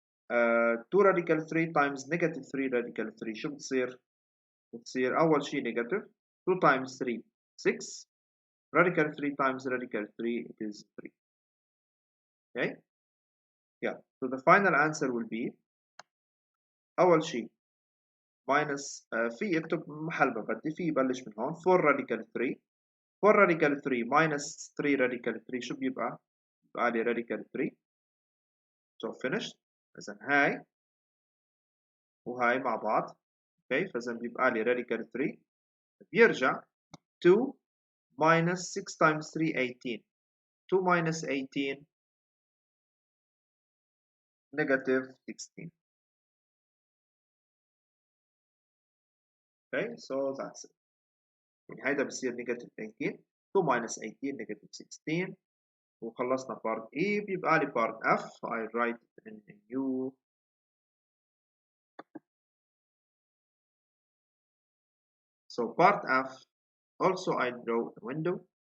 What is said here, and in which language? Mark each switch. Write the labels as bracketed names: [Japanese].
[English] 2 radical 3 times negative 3 radical 3 [Arabic] شو بتصير؟ بتصير أول شيء [English] negative 2 times 3 6 radical 3 times radical 3 it is 3. Okay? Yeah. So the final answer will be [Arabic] أول شيء minus في اكتب محل ما بدي في يبلش من هون 4 radical 3 4 radical 3 minus 3 radical 3 شو بيبقى؟ بيبقى لي radical 3. [English] So finished. [Arabic] إذا هاي وهاي مع بعض. [English] Okay. فإذا بيبقى لي radical 3 بيرجع 2 minus 6 times 3 18. 2 minus 18 negative 16. Okay. So that's it. [Arabic] يعني هيدا بصير negative 18. [English] 2 minus 18 negative 16. [Arabic] وخلصنا part E. بيبقى لي part F. [English] I write in new. So part F, also I draw a window.